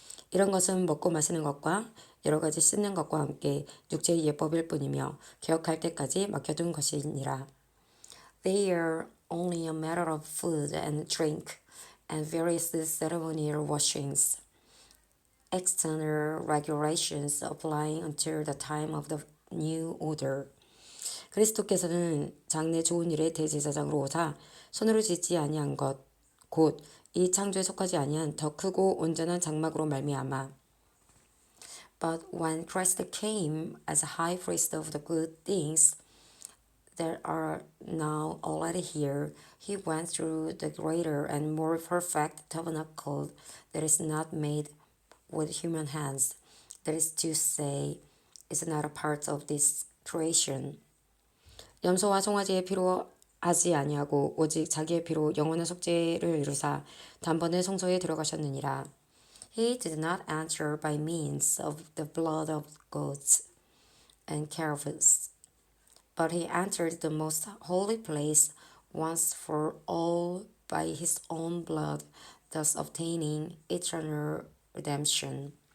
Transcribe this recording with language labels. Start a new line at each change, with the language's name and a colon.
Korean: 이런 것은 먹고 마시는 것과 여러 가지 씻는 것과 함께 육체의 예법일 뿐이며 개혁할 때까지 맡겨둔 것이니라.
English: They are only a matter of food and drink and various ceremonial washings, external regulations applying until the time of the new order.
Korean: 그리스도께서는 장래 좋은 일의 대제사장으로 오사 손으로 짓지 아니한 것, 곧 이 창조에 속하지 아니한 더 크고 온전한 장막으로 말미암아.
English: But when Christ came as a high priest of the good things that are now already here, he went through the greater and more perfect tabernacle that is not made with human hands, that is to say, is not a part of this creation.
Korean: 염소와 송아지의 피로 하지 아니하고 오직 자기의 피로 영원한 속죄를 이루사 단번에 성소에 들어가셨느니라.
English: He did not enter by means of the blood of goats and calves, but he entered the most holy place once for all by his own blood, thus obtaining eternal redemption.